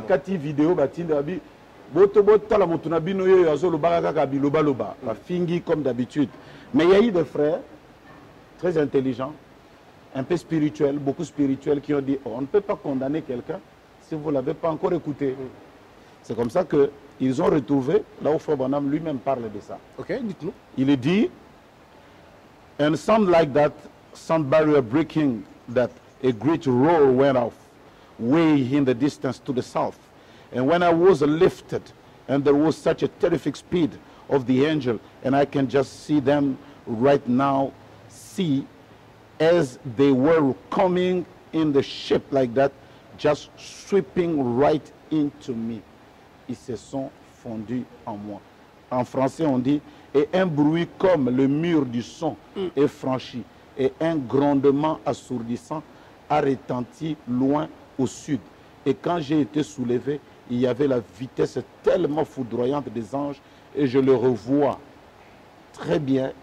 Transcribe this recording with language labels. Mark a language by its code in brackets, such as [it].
[fr] Bakati vidéo, Batindabi, Botobota, la Motunabino, Yazolo, Baraka, Biloba, Loba, la Fingi comme d'habitude. Mais il y a eu des frères très intelligents, un peu spirituels, beaucoup spirituels, qui ont dit oh, on ne peut pas condamner quelqu'un si vous ne l'avez pas encore écouté. C'est comme ça qu'ils ont retrouvé, là où Frère Branham lui-même parle de ça. Ok, dites-nous. Il est dit, [en] and sound like that, sound barrier breaking, that a great roar went off, way in the distance to the south. And when I was lifted, and there was such a terrific speed of the angel, and I can just see them right now, see as they were coming in the ship like that, just sweeping right into me. [fr] Ils se sont fondus en moi. En français, on dit, et un bruit comme le mur du son est franchi, et un grondement assourdissant a retenti loin au sud. Et quand j'ai été soulevé, il y avait la vitesse tellement foudroyante des anges, et je le revois très bien.